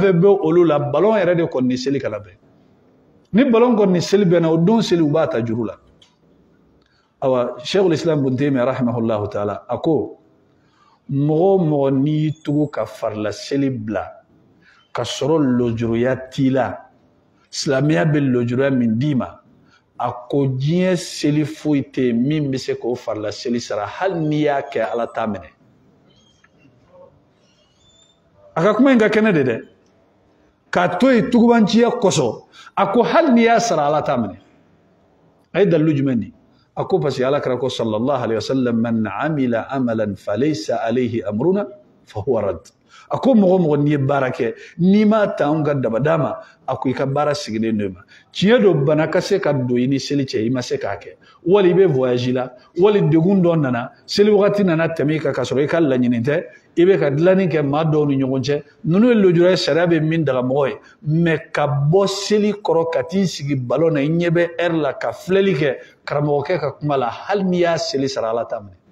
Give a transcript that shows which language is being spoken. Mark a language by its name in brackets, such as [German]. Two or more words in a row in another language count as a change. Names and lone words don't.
[Bambara] fɛn bɛ olu la balon yɛrɛ de kɔni ni seli kana bɛn ni balon kɔni ni seli bɛnna o don seli u b'a ta juru la awa Sheikhul Islam Ibn Taymiyyah [Arabic] رحمه الله تعالى [Bambara] a ko mɔgɔ o mɔgɔ n'i y'i tugu ka farila seli bila ka sɔrɔ lojuruya t'i la silamɛya bɛ lojuruya min d'i ma a ko diɲɛ seli foyi tɛ yen min bɛ se k'o farila seli sara hali n'i y'a kɛ ala t'a minɛ a ka kuma in ka kɛnɛ de dɛ k'a to yen tugubanciya kosɔn a ko hali n'i y'a sara ala t'a minɛ a ye dalilu jumɛn di a ko [French] parce que [Bambara] ala kɛra ko [Arabic] صلى الله عليه وسلم [Bambara] man [Arabic] عمل عملا ليس عليه أمرنا فهو رد [Bambara] a ko mɔgɔ mɔgɔ n'i ye baara kɛ n'i m'a ta anw ka dabada ma a ko i ka baara sigilen do ma tiɲɛ do bana ka se ka don i ni seli cɛ i ma se k'a kɛ wali i bɛ voyage la wali degun dɔ nana seli wagati nana tɛmɛ i kan ka sɔrɔ i ka laɲini tɛ i bɛ ka dilanni kɛ maa dɔw ni ɲɔgɔn cɛ ninnu ye lojura ye sariya bɛ min daga mɔgɔ ye mais ka bɔ seli kɔrɔ ka t'i sigi balon na i ɲɛ bɛ heure la ka filɛli kɛ karamɔgɔkɛ ka kuma la hali n'i y'a seli sara ala t'a minɛ